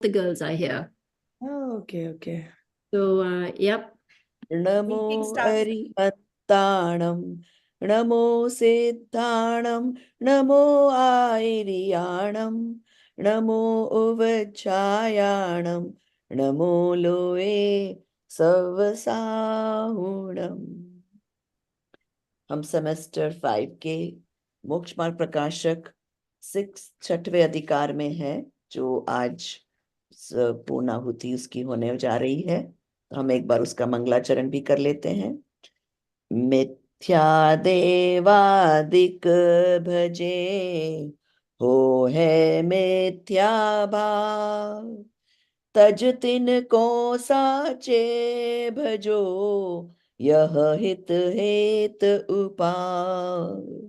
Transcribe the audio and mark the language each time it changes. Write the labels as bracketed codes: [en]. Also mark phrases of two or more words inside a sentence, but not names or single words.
[en] the girls are here. Oh, okay. So, yep. [pra] Namo [en] We kickstart. [pra] अरिहंताणं, णमो सिद्धाणं, णमो आयरियाणं, णमो उवज्झायाणं, णमो लोए सव्वसाहूणं। [hi] हम सेमेस्टर 5 के मोक्ष मार्ग प्रकाशक 6 छठवें अधिकार में है, जो आज पूर्णाहुति उसकी होने जा रही है। तो हम एक बार उसका मंगलाचरण भी कर लेते हैं। मिथ्या देवादिक भजे, हो है मिथ्या भाव, तज तिन को साचे भजो, यह हित हेत उपाय।